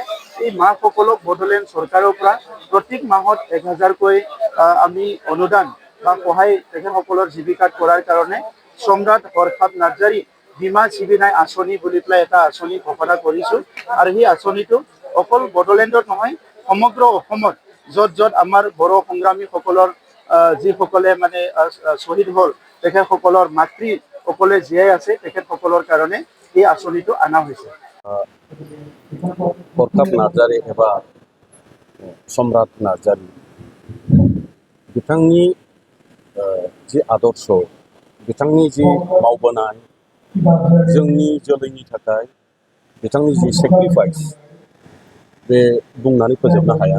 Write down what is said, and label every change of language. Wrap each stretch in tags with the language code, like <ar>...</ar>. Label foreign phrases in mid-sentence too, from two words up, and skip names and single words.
<as>এই মাসকলক বড়োলেণ্ড চৰকাৰৰ পৰা প্ৰত্যেক মাহত 1000কৈ আমি অনুদান বা সহায় তেখেতসকলৰ জীৱিকাত কৰাৰ কাৰণে সম্ৰাট হৰখাব নাৰ্জাৰি বীমা জীৱিনাই আঁচনি বুলি পেলাই এটা আঁচনি ঘোষণা কৰিছোঁ আৰু সেই আঁচনিটো অকল বড়োলেণ্ডত নহয় সমগ্ৰ অসমত য'ত য'ত আমাৰ বড়ো সংগ্ৰামীসকলৰ যিসকলে মানে শ্বহীদ হ'ল তেখেতসকলৰ মাতৃসকলে জীয়াই আছে তেখেতসকলৰ কাৰণে এই আঁচনিটো অনা হৈছে।</as> <brx>हरखाब नार्जारि एबा सम्राट नार्जारि बिथांनि जि आदर्श बिथांनि जि मावबोनाय जोंनि जोलैनि थाखाय बिथांनि जि सेक्रिफाइस बे बुंनानै फोजोबनो हाया।</brx>